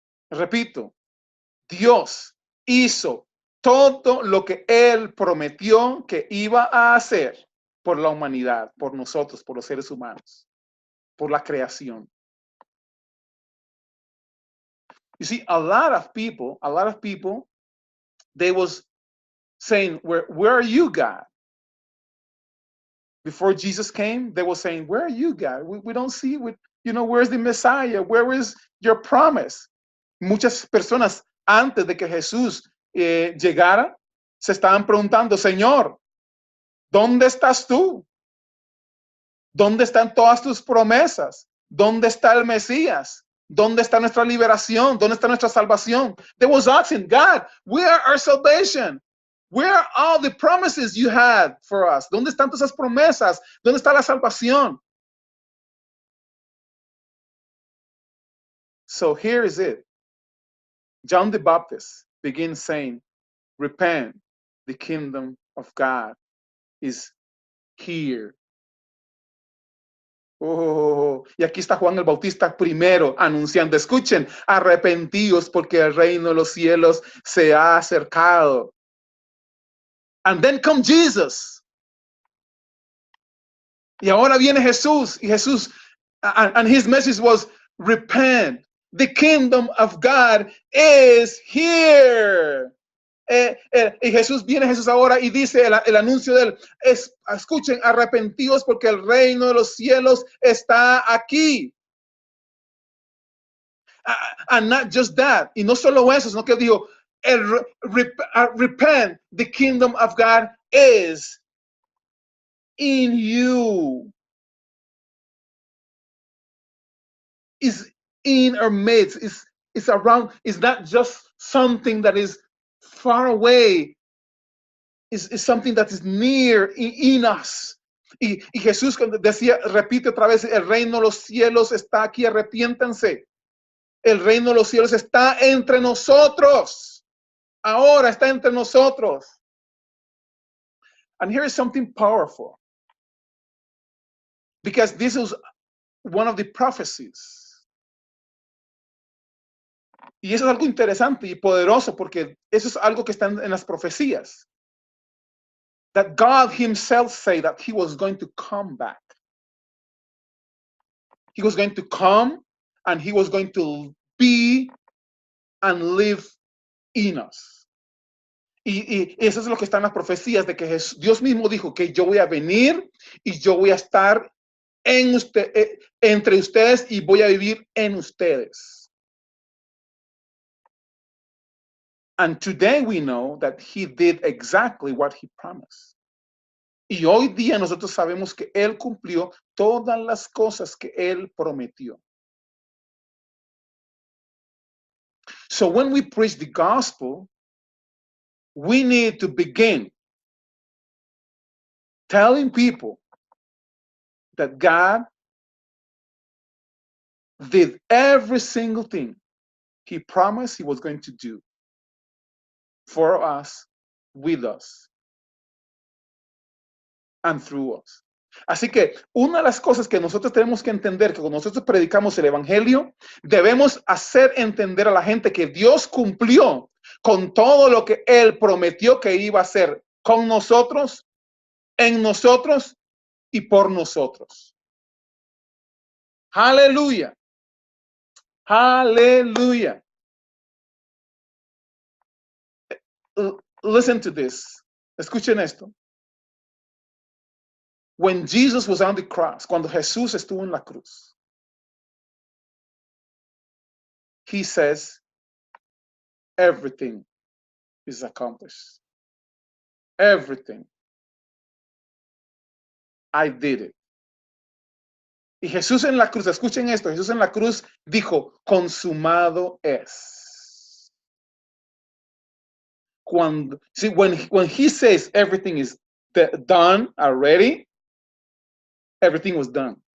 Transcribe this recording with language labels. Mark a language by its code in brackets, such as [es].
[es] Repito, Dios hizo todo lo que Él prometió que iba a hacer por la humanidad, por nosotros, por los seres humanos, por la creación. [en] You see, a lot of people, they was saying, where are you, God? Before Jesus came, they were saying, where are you, God? We don't see, where's the Messiah? Where is your promise? [es] Muchas personas antes de que Jesús llegara, se estaban preguntando, Señor, ¿dónde estás tú? ¿Dónde están todas tus promesas? ¿Dónde está el Mesías? ¿Dónde está nuestra liberación? ¿Dónde está nuestra salvación? [en] They was asking, God, where are our salvation? Where are all the promises you had for us? [es] ¿Dónde están todas esas promesas? ¿Dónde está la salvación? [en] So here is it. John the Baptist begins saying, repent, the kingdom of God is here. [es] Oh, y aquí está Juan el Bautista primero anunciando, escuchen, arrepentíos porque el reino de los cielos se ha acercado. [en] And then come Jesus. [es] Y ahora viene Jesús, y Jesús, [en] and his message was, repent, the kingdom of God is here. [es] Y Jesús viene Jesús ahora y dice el anuncio de él, escuchen, arrepentíos porque el reino de los cielos está aquí. [en] And not just that, [es] y no solo eso, sino que dijo, [en] repent, the kingdom of God is in you. Is in our midst, is around, is not just something that is far away, is something that is near in us. [es] Y Jesús decía, repite otra vez, el reino de los cielos está aquí, arrepiéntanse. El reino de los cielos está entre nosotros. Ahora está entre nosotros. [en] And here is something powerful. Because this is one of the prophecies. [es] Y eso es algo interesante y poderoso porque eso es algo que está en las profecías. [en] That God himself said that he was going to come back. He was going to come and he was going to be and live in us. [es] Y eso es lo que está en las profecías de que Dios mismo dijo que yo voy a venir y yo voy a estar en entre ustedes y voy a vivir en ustedes. [en] And today we know that he did exactly what he promised. [es] Y hoy día nosotros sabemos que él cumplió todas las cosas que él prometió. [en] So when we preach the gospel, we need to begin telling people that God did every single thing he promised he was going to do for us, with us, and through us. [es] Así que una de las cosas que nosotros tenemos que entender, que cuando nosotros predicamos el evangelio, debemos hacer entender a la gente que Dios cumplió con todo lo que él prometió que iba a hacer con nosotros, en nosotros y por nosotros. Aleluya. Aleluya. [en] Listen to this. [es] Escuchen esto. [en] When Jesus was on the cross, [es] cuando Jesús estuvo en la cruz, [en] he says, everything is accomplished. Everything. I did it. [es] Y Jesús en la cruz, escuchen esto, Jesús en la cruz dijo, consumado es. [en] When he says everything is done already, everything was done.